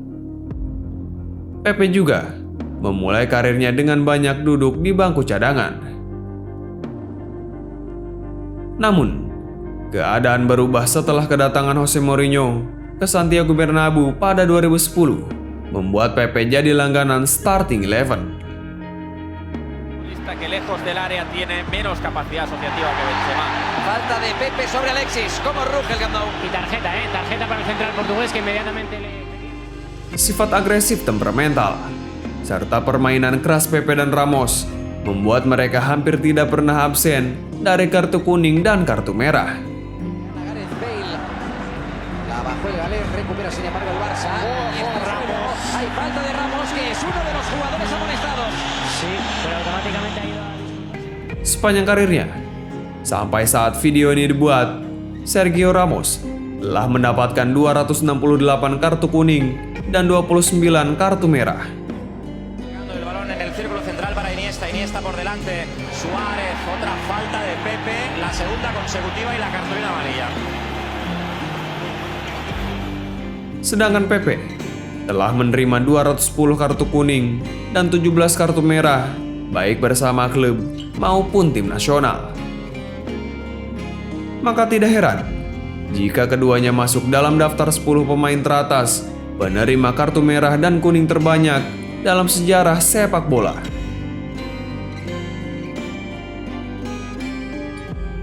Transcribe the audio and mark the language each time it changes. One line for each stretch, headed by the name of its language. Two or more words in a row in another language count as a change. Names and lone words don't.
Indonesian: Pepe juga memulai karirnya dengan banyak duduk di bangku cadangan. Namun, keadaan berubah setelah kedatangan Jose Mourinho ke Santiago Bernabéu pada 2010, membuat Pepe jadi langganan starting 11.
Spanish: Que lejos del área tiene menos capacidad asociativa que Benzema. Falta de Pepe sobre Alexis. ¿Cómo ruge el Camp Nou? Y tarjeta, tarjeta para el central portugués que inmediatamente le...
Indonesian: Sifat agresif temperamental, serta permainan keras Pepe dan Ramos membuat mereka hampir tidak pernah absen dari kartu kuning dan kartu merah.
Spanish: Gareth Bale. La bajó el galés, recupera sin embargo el Barça. Ramos. Hay falta de Ramos, que es uno de los jugadores amonestados. Sí, pero automáticamente ha ido a...
Indonesian: Sepanjang karirnya, sampai saat video ini dibuat, Sergio Ramos telah mendapatkan 268 kartu kuning dan 29 kartu merah.
Spanish: El balón en el círculo central para Iniesta. Iniesta por delante. Suárez, otra falta de Pepe. La segunda consecutiva y la cartulina amarilla.
Indonesian: Sedangkan Pepe telah menerima 210 kartu kuning dan 17 kartu merah, baik bersama klub maupun tim nasional. Maka tidak heran jika keduanya masuk dalam daftar 10 pemain teratas penerima kartu merah dan kuning terbanyak dalam sejarah sepak bola.